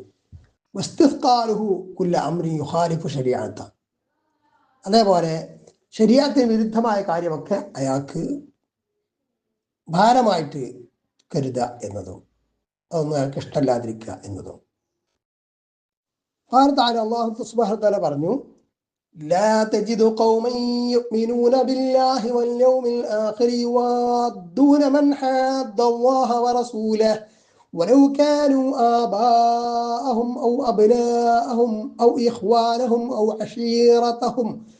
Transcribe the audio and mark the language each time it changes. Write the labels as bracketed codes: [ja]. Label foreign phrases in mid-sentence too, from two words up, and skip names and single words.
[ar] واستثقاله كل أمر يخالف الشريعة, [ml] അതേപോലെ ശരീഅത്തിന് വിരുദ്ധമായ കാര്യമൊക്കെ അയാൾക്ക് ഭാരമായിട്ട് കരുതുക എന്നതും അതൊന്നും അയാൾക്ക് ഇഷ്ടമല്ലാതിരിക്കുക എന്നതും. [ar] الله سبحانه وتعالى പറഞ്ഞു, لا تجد قوما يؤمنون بالله واليوم الآخر يوادون من حاد الله ورسوله ولو كانوا آباءهم أو أبناءهم أو إخوانهم أو عشيرتهم